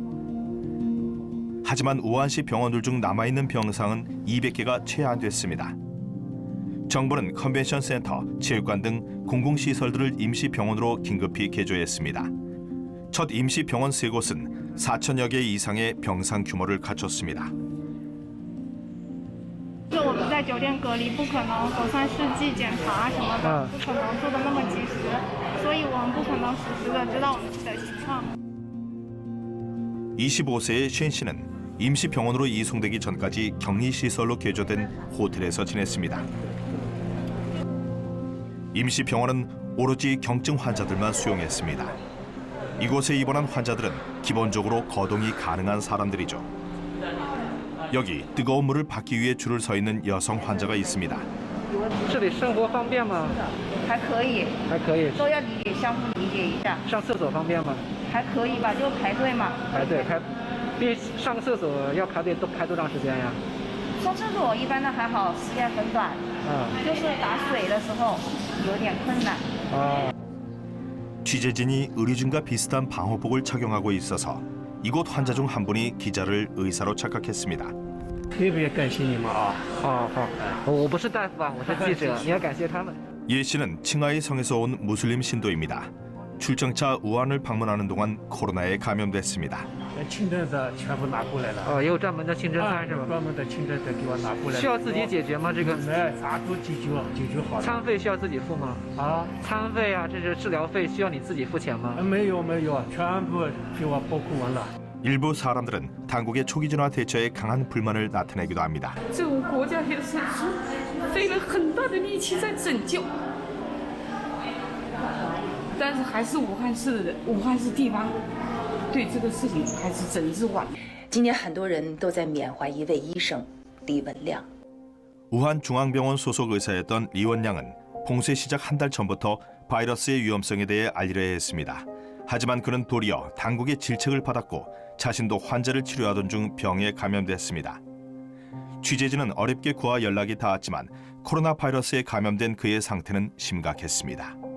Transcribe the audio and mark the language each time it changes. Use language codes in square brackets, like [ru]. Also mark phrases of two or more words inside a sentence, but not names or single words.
[ko] 하지만 우한시 병원들 중 남아있는 병상은 200개가 채 안 됐습니다. 정부는 컨벤션 센터, 체육관 등 공공시설들을 임시병원으로 긴급히 개조했습니다. 첫 임시병원 3곳은 4천여 개 이상의 병상 규모를 갖췄습니다. [zh] 我们在酒店隔离，不可能核酸试剂检查什么的，不可能做的那么及时，所以我们不可能实时的知道我们的情况。 [ko] 25세의 쉔 씨는 임시병원으로 이송되기 전까지 격리시설로 개조된 호텔에서 지냈습니다. 임시병원은 오로지 경증 환자들만 수용했습니다. 이곳에 입원한 환자들은 기본적으로 거동이 가능한 사람들이죠. 여기 뜨거운 물을 받기 위해 줄을 서 있는 여성 환자가 있습니다. [zh] 这里生活方便吗？还可以，还可以。都要相互理解一下。上厕所方便吗？还可以吧，就排队嘛。排队上厕所要排队都排多长时间呀？上厕所一般的还好，时间很短。就是打水的时候有点困难。 [ko] 취재진이 의료진과 비슷한 방호복을 착용하고 있어서 이곳 환자 중 한 분이 기자를 의사로 착각했습니다. [zh] 特别感谢你们啊！好，我不是大夫啊，我是记者，你要感谢他们。 [ko] 예 씨는 칭하이 성에서 온 무슬림 신도입니다. 출정차 우한을 방문하는 동안 코로나에 감염됐습니다. [zh] 清真的全部拿过来了。也有专门的清真餐是吧？专门的清真的给我拿过来。需要自己解决吗？这个？啥都解决好了。餐费需要自己付吗？餐费啊，这是治疗费，需要你自己付钱吗？没有，全部给我包括完了。 [ko] 일부 사람들은 당국의 초기진화 대처에 강한 불만을 나타내기도 합니다. [zh] 这个国家也是费了很大的力气在拯救，但是还是武汉市地方对这个事情还是整治晚。今年很多人都在缅怀一位医生李文亮。 [ko] 우한 중앙병원 소속 의사였던 리원양은 봉쇄 시작 한 달 전부터 바이러스의 위험성에 대해 알리려 했습니다. 하지만 그는 도리어 당국의 질책을 받았고 자신도 환자를 치료하던 중 병에 감염됐습니다. 취재진은 어렵게 그와 연락이 닿았지만 코로나 바이러스에 감염된 그의 상태는 심각했습니다.